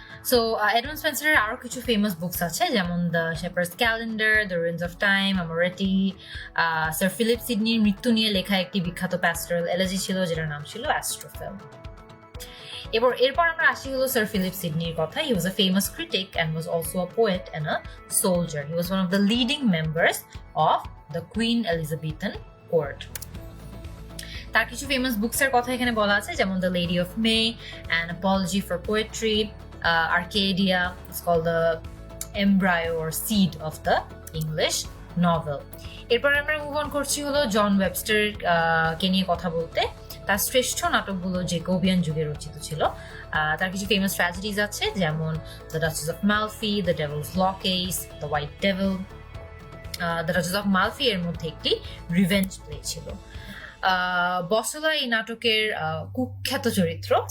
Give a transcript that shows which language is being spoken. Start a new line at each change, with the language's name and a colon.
Bangla: So Edmund স্পেন্সারের আরো কিছু famous books আছে, যেমন the শেপার্ডস calendar, the range of time, আমোরেটি। Sir Philip সিডনির মৃত্যু নিয়ে লেখা একটি বিখ্যাত প্যাস্টোরাল এলেজি ছিল, যেটার নাম ছিল অ্যাস্ট্রোফেল। এরপর আমরা আসি হলো স্যার ফিলিপ সিডনির কথা।
English: He was a famous critic and was also a poet and a soldier. He was one of the leading members of the Queen Elizabethan court.
Bangla: তার কিছু ফেমাস বুকস এর কথা এখানে বলা আছে, যেমন the lady of May, An Apology for Poetry, Arcadia,
English: it's called the embryo or seed of the English novel.
Bangla: এরপর আমরা মুভ অন করছি হলো জন ওয়েবস্টার কে নিয়ে কথা বলতে। তার শ্রেষ্ঠ নাটকগুলো জেকোবিয়ান যুগে রচিত ছিল। তার কিছু ফেমাস ট্র্যাজেডিজ আছে, যেমন the duchess of Malfi, the Devil's law case, the white devil. The duchess of Malfi এর মধ্যে একটি রিভেঞ্জ প্লে ছিল। বসলা এই নাটকের কুখ্যাত চরিত্র।